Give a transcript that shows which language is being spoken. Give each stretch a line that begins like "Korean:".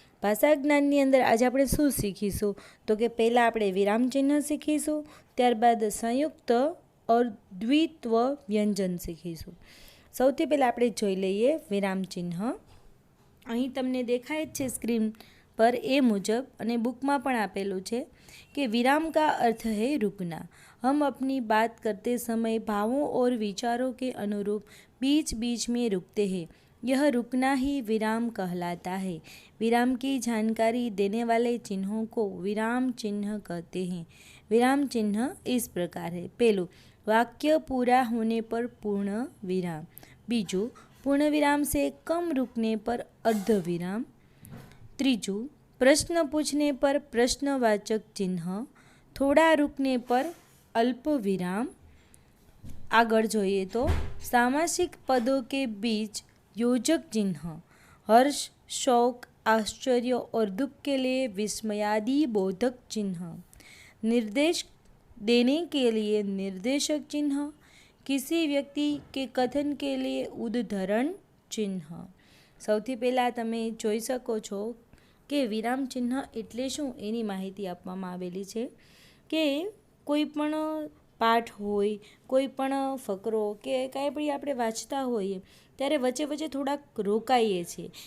Gujarati: ભાષા જ્ઞાનની અંદર આજે આપણે શું શીખીશું? તો કે પહેલાં આપણે વિરામચિહ્ન શીખીશું, ત્યારબાદ સંયુક્ત ઓર દ્વિત્વ વ્યંજન શીખીશું. સૌથી પહેલાં આપણે જોઈ લઈએ વિરામચિહ્ન. અહીં તમને દેખાય જ છે સ્ક્રીન પર એ મુજબ, અને બુકમાં પણ આપેલું છે કે
Hindi: विराम का अर्थ है रुकना. हम अपनी बात करते समय भावों और विचारों के अनुरूप बीच बीच में रुकते हैं. यह रुकना ही विराम कहलाता है. विराम की जानकारी देने वाले चिन्हों को विराम चिन्ह कहते हैं. विराम चिन्ह इस प्रकार है. पहलू, वाक्य पूरा होने पर पूर्ण विराम. बीजू, पूर्ण विराम से कम रुकने पर अर्ध विराम. त्रीजू, प्रश्न पूछने पर प्रश्नवाचक चिन्ह, थोड़ा रुकने पर अल्प विराम.
Gujarati: आगळ જોઈએ
Hindi: तो सामासिक पदों के बीच योजक चिन्ह, हर्ष, शोक, आश्चर्य और दुख के लिए विस्मयादि बोधक चिन्ह, निर्देश देने के लिए निर्देशक चिन्ह, किसी व्यक्ति के कथन के लिए उद्धरण चिन्ह.
Gujarati: સૌથી પહેલાં તમે જોઈ શકો છો કે વિરામ ચિહ્ન એટલે શું એની માહિતી આપવામાં આવેલી છે કે કોઈ પણ પાઠ હોય, કોઈ પણ ફકરો કે કાંઈ પણ આપણે વાંચતા હોઈએ ત્યારે વચ્ચે વચ્ચે થોડાક રોકાઈએ છીએ.